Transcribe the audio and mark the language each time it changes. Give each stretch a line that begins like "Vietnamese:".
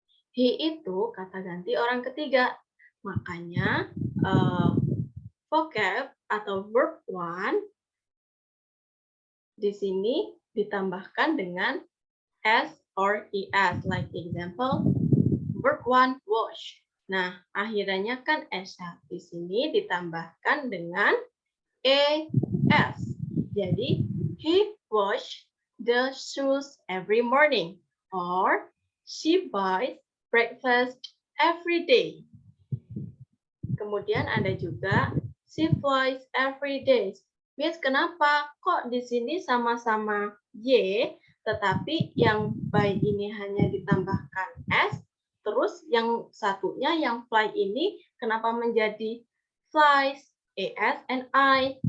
Indonesian: He itu kata ganti orang ketiga. Makanya vocab atau verb 1 di sini ditambahkan dengan S or ES.
English: Like example, verb 1 wash.
Indonesian: Nah, akhirnya kan S di sini ditambahkan dengan ES.
English: Jadi, he wash the shoes every morning. Or, she buys breakfast every day.
Indonesian: Kemudian ada juga
English: she flies every day.
Indonesian: Miss, kenapa kok di sini sama-sama Y, tetapi yang by ini hanya ditambahkan S, terus yang satunya yang fly ini kenapa menjadi flies, ES and I.